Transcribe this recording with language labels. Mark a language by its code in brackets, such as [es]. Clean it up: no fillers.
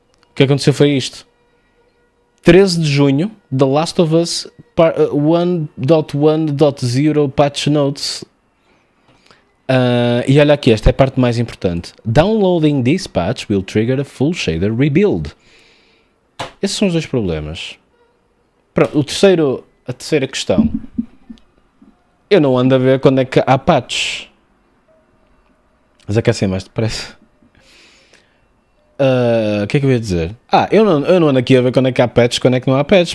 [pt] O que aconteceu foi isto. 13 de junho, The Last of Us 1.1.0 patch notes. E olha aqui, esta é a parte mais importante. [en] Downloading this patch will trigger a full shader rebuild. [pt] Esses são os dois problemas. Pronto, a terceira questão. Eu não ando a ver quando é que há patches. Mas aquecem mais depressa. O que é que eu ia dizer? Eu não ando aqui a ver quando é que há patches, quando é que não há patches.